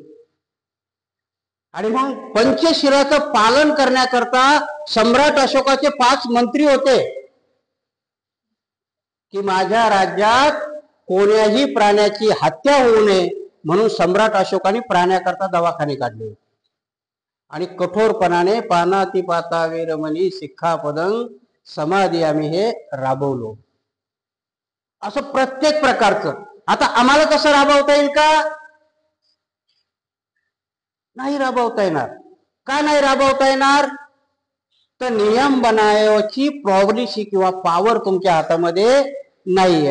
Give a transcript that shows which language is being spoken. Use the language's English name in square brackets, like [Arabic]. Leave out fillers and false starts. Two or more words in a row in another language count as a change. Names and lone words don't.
[Marathi] आणि मग पंचशिलाचं पालन करण्याकरता सम्राट अशोकाचे 5 मंत्री होते की माझ्या राज्यात कोण्याही प्राण्याची हत्या होऊ नये म्हणून सम्राट अशोकाने प्राण्याकरता दवाखाने काढले आणि कठोरपणाने [Pali] पानातिपाता वेरमणी सिक्खापदं समाधी [Marathi] आम्ही हे राबवलो. असं प्रत्येक प्रकारचं. आता आम्हाला कसं राबवता येईल का? नाही राबवता येणार. का नाही राबवता येणार? तर नियम बनावयाची पॉलिसी किंवा पॉवर तुमच्या हातामध्ये नाहीये.